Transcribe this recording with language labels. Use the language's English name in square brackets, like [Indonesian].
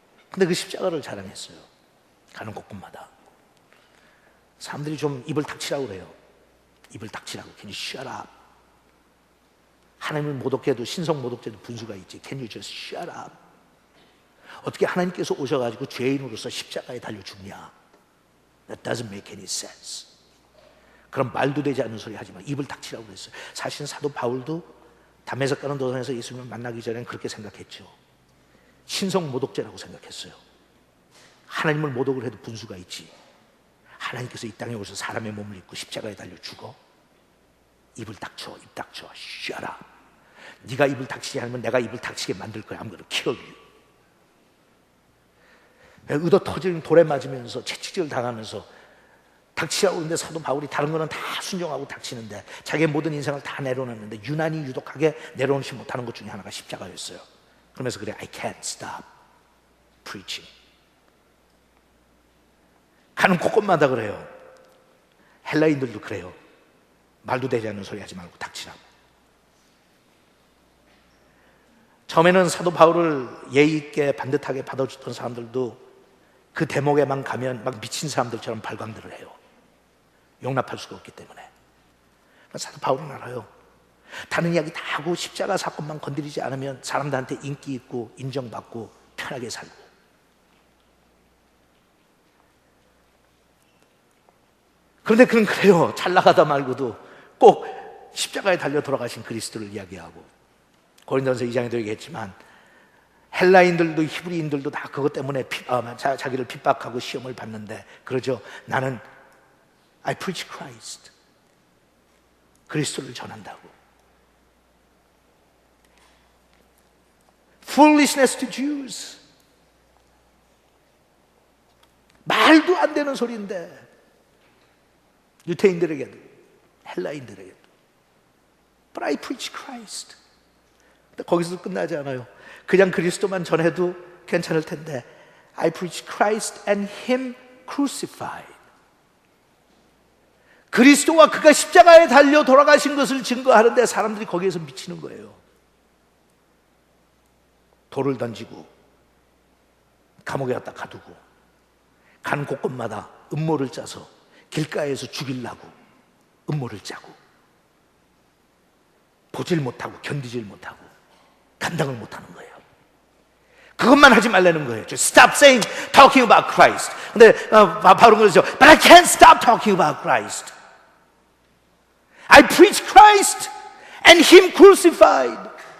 [Korean] 근데 그 십자가를 자랑했어요. 가는 곳곳마다. 사람들이 좀 입을 닥치라고 그래요. 입을 닥치라고. 괜히 쉬어라. 하나님을 모독해도 신성 모독죄도 분수가 있지. [English] Can you just shut up? [Korean] 어떻게 하나님께서 오셔가지고 죄인으로서 십자가에 달려 죽냐? [English] That doesn't make any sense. [Korean] 그럼 말도 되지 않는 소리 하지 마. 입을 닥치라고 그랬어요. 사실은 사도 바울도 담에색 가는 도상에서 예수님을 만나기 전엔 그렇게 생각했죠. 신성 모독죄라고 생각했어요. 하나님을 모독을 해도 분수가 있지. 하나님께서 이 땅에 오셔서 사람의 몸을 입고 십자가에 달려 죽어? 입을 닥쳐, 입 닥쳐. [English] Shut up. [Korean] 네가 입을 닥치지 않으면 내가 입을 닥치게 만들 거야. [English] I'm gonna kill you. [Korean] 의도 터지는 돌에 맞으면서 채찍질 당하면서 닥치라고 하는데 사도 바울이 다른 거는 다 순종하고 닥치는데 자기의 모든 인생을 다 내려놓는데 유난히 유독하게 내려놓지 못하는 것 중에 하나가 십자가였어요. 그러면서 그래, [English] I can't stop preaching. [Korean] 가는 곳곳마다 그래요. 헬라인들도 그래요. 말도 되지 않는 소리 하지 말고 닥치라고. 처음에는 사도 바울을 예의 있게 반듯하게 받아주던 사람들도 그 대목에만 가면 막 미친 사람들처럼 발광들을 해요. 용납할 수가 없기 때문에. 사도 바울은 알아요. 다른 이야기 다 하고 십자가 사건만 건드리지 않으면 사람들한테 인기 있고 인정받고 편하게 살고. 그런데 그는 그래요. 잘 나가다 말고도 꼭 십자가에 달려 돌아가신 그리스도를 이야기하고, 고린도전서 2장에도 얘기했지만 헬라인들도 히브리인들도 다 그것 때문에 자기를 핍박하고 시험을 받는데 그러죠. 나는 [English] I preach Christ. [Korean] 그리스도를 전한다고. [English] Foolishness to Jews. [Korean] 말도 안 되는 소리인데 유대인들에게도 헬라인들에게도 [English] But I preach Christ. [Korean] 근데 거기서 끝나지 않아요. 그냥 그리스도만 전해도 괜찮을 텐데 [English] I preach Christ and Him crucified. [Korean] 그리스도와 그가 십자가에 달려 돌아가신 것을 증거하는데 사람들이 거기에서 미치는 거예요. 돌을 던지고 감옥에 갖다 가두고 가는 곳곳마다 음모를 짜서 길가에서 죽이려고 음모를 짜고 보질 못하고 견디질 못하고 감당을 못하는 거예요. 그것만 하지 말라는 거예요. [English] Just stop saying, talking about Christ. [Korean] 근데 바울은 그러죠. [English] But I can't stop talking about Christ. I preach Christ and Him crucified.